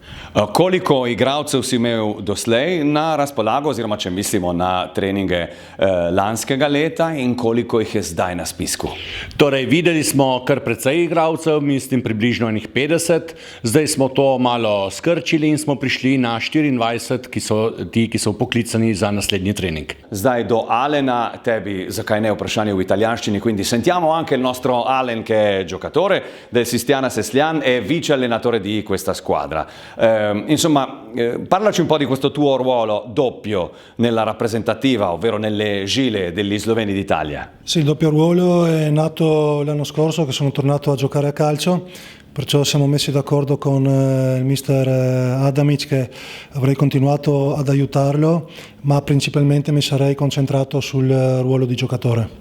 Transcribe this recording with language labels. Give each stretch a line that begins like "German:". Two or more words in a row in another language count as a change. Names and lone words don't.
Slovenian: Koliko igralcev si imel doslej na razpolago, oziroma če mislimo na treninge lanskega leta, in koliko jih je zdaj na spisku? Torej, videli smo kar precej igralcev, mislim približno 50, zdaj smo to malo skrčili in smo prišli na 24, ki so poklicani za naslednji trening. Zdaj do Alena, tebi, zakaj ne vprašanje v italijanščini,
Italian: quindi sentiamo anche il nostro Alen che è giocatore del Sistjana Seslian e vice allenatore di questa squadra. Insomma, parlaci un po' di questo tuo ruolo doppio nella rappresentativa, ovvero nelle Žile degli Sloveni d'Italia. Sì, il doppio ruolo è nato l'anno scorso che sono tornato a giocare a calcio, perciò siamo messi d'accordo con il mister Adamic che avrei continuato ad aiutarlo, ma principalmente mi sarei concentrato sul ruolo di giocatore.